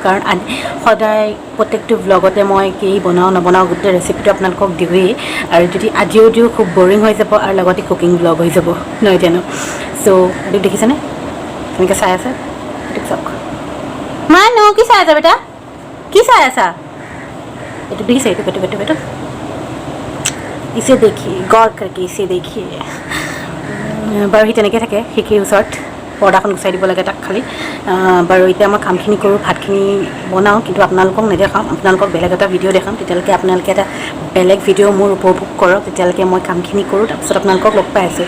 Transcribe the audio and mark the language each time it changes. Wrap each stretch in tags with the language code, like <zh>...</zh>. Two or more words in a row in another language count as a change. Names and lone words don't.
<as>কাৰণ সদায় প্ৰত্যেকটো ভ্লগতে মই কি বনাওঁ নবনাওঁ গোটেই ৰেচিপিটো আপোনালোকক দিওঁৱেই, আৰু যদি আজিও দিওঁ খুব বৰিং হৈ যাব আৰু লগতে</as> <en>cooking vlog</en> <as>হৈ যাব নহয় জানো। চ' এইটো দেখিছেনে কেনেকৈ চাই আছে, এইটো চাওক। মানো কি চাই আছা বেটা, কি চাই আছা? এইটো দেখিছে, এইটো</as> <hi>इसे देखिए, गौर करके इसे देखिए।</hi> <as>বাৰু সি তেনেকৈ থাকে, খিৰিকীৰ ওচৰত পৰ্দাখন গুচাই দিব লাগে তাক খালি। বাৰু এতিয়া মই কামখিনি কৰোঁ, ভাতখিনি বনাওঁ, কিন্তু আপোনালোকক নেদেখাওঁ, আপোনালোকক বেলেগ এটা ভিডিঅ' দেখাম। তেতিয়ালৈকে আপোনালোকে এটা বেলেগ ভিডিঅ' মোৰ উপভোগ কৰক, তেতিয়ালৈকে মই কামখিনি কৰোঁ, তাৰপিছত আপোনালোকক লগ পাই আছোঁ।</as>